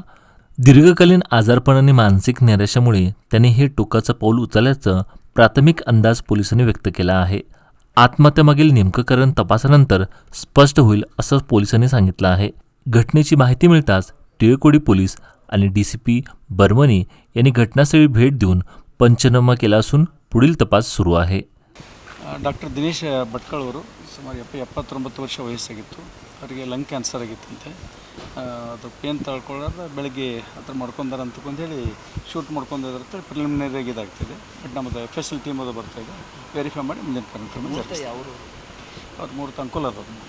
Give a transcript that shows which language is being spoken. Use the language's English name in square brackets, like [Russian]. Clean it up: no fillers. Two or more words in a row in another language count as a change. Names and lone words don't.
[Marathi] दीर्घकालीन आजारपण आणि मानसिक नैराश्यामुळे त्यांनी हे टोकाचं पाऊल उचलल्याचं प्राथमिक अंदाज पोलिसांनी व्यक्त केला आहे. आत्महत्येमागील नेमकं कारण तपासानंतर स्पष्ट होईल असं पोलिसांनी सांगितलं आहे. घटनेची माहिती मिळताच टिळकोडी पोलीस आणि DCP बर्मनी यांनी घटनास्थळी भेट देऊन पंचनामा केला असून पुढील तपास सुरू आहे. [Kannada] ಡಾಕ್ಟರ್ ದಿನೇಶ್ ಭಟ್ಕಳ್ ಅವರು ಸುಮಾರು 79 ವರ್ಷ ವಯಸ್ಸಾಗಿತ್ತು. ಅವರಿಗೆ [English] lung cancer [Kannada] ಆಗಿತ್ತಂತೆ. ಅದು ಪೇನ್ ತಳ್ಕೊಳ್ಳೋದು ಬೆಳಗ್ಗೆ ಹತ್ರ ಮಾಡ್ಕೊಂಡಾರ ಅಂತಂದೇಳಿ ಶೂಟ್ ಮಾಡ್ಕೊಂಡಿದ್ರಂತೆ. ಪ್ರಿಲಿಮಿನರಿಯಾಗಿ ಇದಾಗ್ತಿದೆ. ಬಟ್ ನಮ್ಮದು FSL ಟೀಮ್ ಅದು ಬರ್ತಾಯಿದೆ, ವೆರಿಫೈ ಮಾಡಿ ಮುಂದಿನ ಕಾರ್ಯಕ್ರಮ ಅವರು 3 ಅದ.